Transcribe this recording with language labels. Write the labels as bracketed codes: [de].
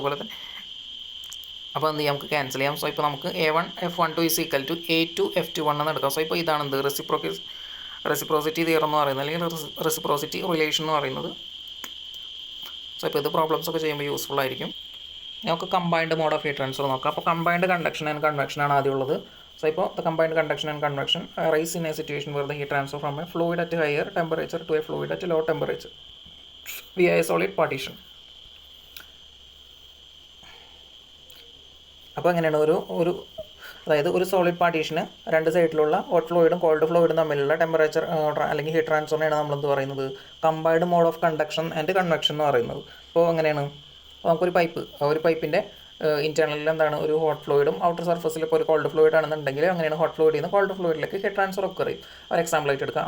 [ml] അതുപോലെ തന്നെ അപ്പോൾ എന്ത് ചെയ്യാം, നമുക്ക് ക്യാൻസൽ ചെയ്യാം. സോ ഇപ്പോൾ നമുക്ക് A1 F12 is equal to A2 F21 എന്ന് എടുക്കാം. സോ ഇപ്പോൾ ഇതാണ് എന്ത് റെസിപ്രോസിറ്റി തിയറം എന്ന് പറയുന്നത്, അല്ലെങ്കിൽ റെസിപ്രോസിറ്റി റിലേഷൻ എന്ന് പറയുന്നത്. സോ ഇപ്പോൾ ഇത് പ്രോബ്ലംസ് ഒക്കെ ചെയ്യുമ്പോൾ യൂസ്ഫുൾ ആയിരിക്കും. നമുക്ക് combined mode of heat transfer നോക്കാം. അപ്പോൾ കമ്പൈൻഡ് കണ്ടക്ഷൻ ആൻഡ് കൺവെക്ഷൻ ആണ് ആദ്യം ഉള്ളത്. [en] So, the combined conduction and convection arise in a situation where the heat transfer from a fluid at a higher temperature to a fluid at a low temperature via a solid partition. [ml] അപ്പോൾ അങ്ങനെയാണ് അതായത് ഒരു solid പാർട്ടീഷന് രണ്ട് സൈഡിലുള്ള hot ഫ്ലൂയിഡും called ഫ്ലൂയിഡും തമ്മിലുള്ള temperature അല്ലെങ്കിൽ heat ട്രാൻസ്ഫറിനെയാണ് നമ്മളെന്ത് പറയുന്നത് combined mode of conduction and convection എന്ന് പറയുന്നത്. അപ്പോൾ അങ്ങനെയാണ് നമുക്കൊരു പൈപ്പിൻ്റെ ഇൻറ്റേർണലിൽ എന്താണ് ഒരു ഹോട്ട് ഫ്ലൂയിഡും ഔട്ടർ സർഫസിൽ ഇപ്പോൾ ഒരു കോൾഡ് ഫ്ലൂയിഡ് ആണെന്നുണ്ടെങ്കിൽ അങ്ങനെയാണ് ഹോട്ട് ഫ്ലൂയിഡിൽ നിന്ന് കോൾഡ് ഫ്ലൂയിഡിലേക്ക് ഹീറ്റ് ട്രാൻസ്ഫർ ഒക്കെ ചെയ്യും. ഒരു എക്സാമ്പിൾ ആയിട്ട് എടുക്കാം.